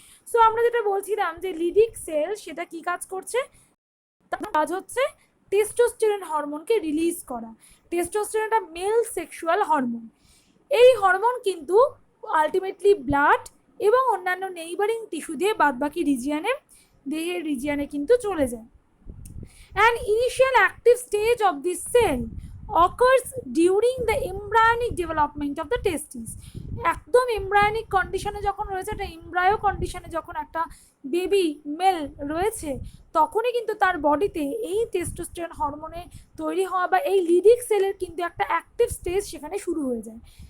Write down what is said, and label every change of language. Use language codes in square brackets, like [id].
[bn] So আমরা যেটা বলছিলাম যে লিডিক সেল সেটা কি কাজ করছে, তার কাজ হচ্ছে টেস্টোস্টেরন হরমোনকে রিলিজ করা। টেস্টোস্টেরন একটা মেল সেক্সুয়াল হরমোন। এই হরমোন কিন্তু আলটিমেটলি ব্লাড এবং অন্যান্য নেইবারিং টিস্যু দিয়ে বাদবাকি রিজিয়ানে, দেহের রিজিয়ানে কিন্তু চলে যায়। [en] An initial active stage of this cell occurs during the embryonic development of the testes. [bn] একদম এমব্রায়োনিক কন্ডিশনে যখন রয়েছে, একটা এমব্রায়ো কন্ডিশনে যখন একটা বেবি মেল রয়েছে, তখনই কিন্তু তার বডিতে এই টেস্টোস্টেরন হরমোনে তৈরি হওয়া বা এই লিডিক সেলের কিন্তু একটা অ্যাক্টিভ স্টেজ সেখানে শুরু হয়ে যায়।